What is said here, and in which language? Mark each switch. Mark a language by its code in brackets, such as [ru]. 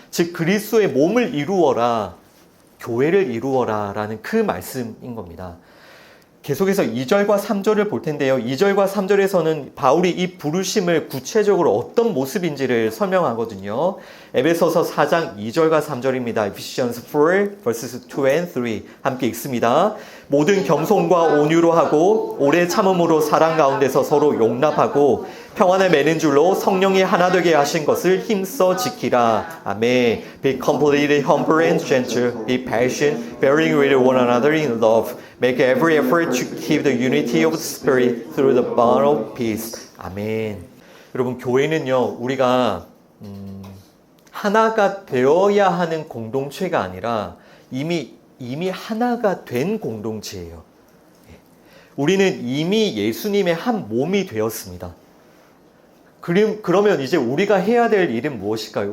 [ko] 즉 그리스도의 몸을 이루어라. 교회를 이루어라 라는 그 말씀인 겁니다. 계속해서 2절과 3절을 볼 텐데요. 2절과 3절에서는 바울이 이 부르심을 구체적으로 어떤 모습인지를 설명하거든요. 에베소서 4장 2절과 3절입니다. [en] Ephesians 4 verses 2 and 3 [ko] 함께 읽습니다. 모든 겸손과 온유로 하고 오래 참음으로 사랑 가운데서 서로 용납하고 평안을 맺는 줄로 성령이 하나 되게 하신 것을 힘써 지키라. 아멘. [en] Be completely humble and gentle. Be patient, bearing with one another in love. Make every effort to keep the unity of the Spirit through the bond of peace. [ko] 아멘. 여러분, 교회는요, 우리가 하나가 되어야 하는 공동체가 아니라 이미 하나가 된 공동체예요. 우리는 이미 예수님의 한 몸이 되었습니다. 그러면 이제 우리가 해야 될 일은 무엇일까요?